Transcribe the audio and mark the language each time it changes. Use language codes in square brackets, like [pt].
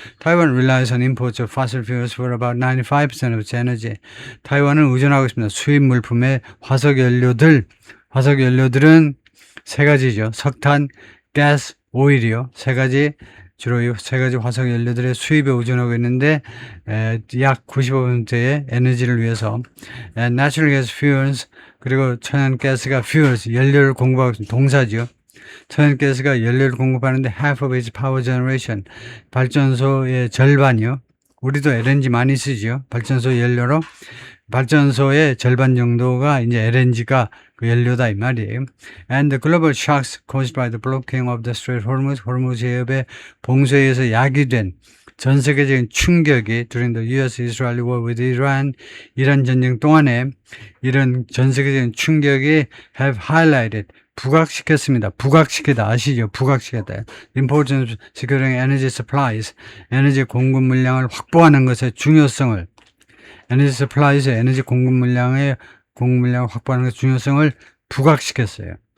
[en] Taiwan relies on imports of fossil fuels for about 95% of its energy. [ko] 타이완은 의존하고 있습니다. 수입 물품의 화석연료들은 세 가지죠. 석탄, 가스, 오일이요. 주로 세 가지 화석연료들의 수입에 의존하고 있는데, 약 95%의 에너지를 위해서, [en] natural gas fuels, [ko] 그리고 천연가스가 [en] fuels, [ko] 연료를 공급하고 있습니다. 동사죠. 천연가스가 연료를 공급하는데 [en] half of its power generation, [ko] 발전소의 절반이요. 우리도 LNG 많이 쓰죠. 발전소 연료로. 발전소의 절반 정도가 이제 LNG가 그 연료다 이 말이에요. [en] And the global shocks caused by the blocking of the Strait of Hormuz, [ko] 호르무즈 해협의 봉쇄에 의해서 야기된 전 세계적인 충격이 [en] during the US-Israel war with Iran, [ko] 이란 전쟁 동안에 이런 전 세계적인 충격이 [en] have highlighted, [ko] 부각시켰습니다. 부각시키다 아시죠? 부각시켰다. [en] Importance of securing energy supplies, [ko] 에너지 공급 물량을 확보하는 것의 중요성을, 에너지 supplies, 에너지 공급 물량을 확보하는 것의 중요성을 부각시켰어요.